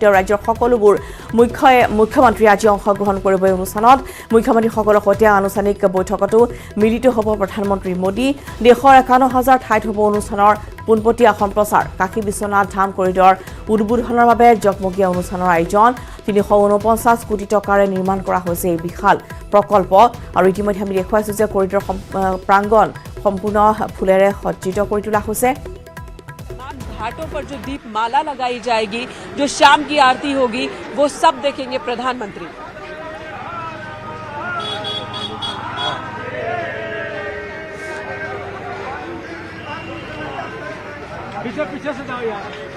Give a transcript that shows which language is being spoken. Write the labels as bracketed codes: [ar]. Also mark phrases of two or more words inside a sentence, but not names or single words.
[as] ৰাজ্যৰ সকলোবোৰ মুখ্যমন্ত্ৰী আজি অংশগ্ৰহণ কৰিব এই অনুষ্ঠানত মুখ্যমন্ত্ৰীসকলৰ সৈতে আনুষ্ঠানিক বৈঠকতো মিলিত হ'ব প্ৰধানমন্ত্ৰী মোদী দেশৰ ৫১,০০০ ঠাইত হ'ব অনুষ্ঠানৰ পোনপটীয়া সম্প্ৰচাৰ কাশী বিশ্বনাথ ধাম কৰিডৰ উদ্বোধনৰ বাবে জগমগীয়া অনুষ্ঠানৰ আয়োজন ৩৪৯ কোটি টকাৰে নিৰ্মাণ কৰা হৈছে এই বিশাল প্ৰকল্প আৰু ইতিমধ্যে আমি দেখুৱাইছো যে কৰিডৰ প্ৰাংগণ সম্পূৰ্ণ ফুলেৰে সজ্জিত কৰি তোলা হৈছে [hi] घाटों पर जो दीप माला लगाई जाएगी जो शाम की आरती होगी वो सब देखेंगे प्रधानमंत्री पीछे से जाओ यार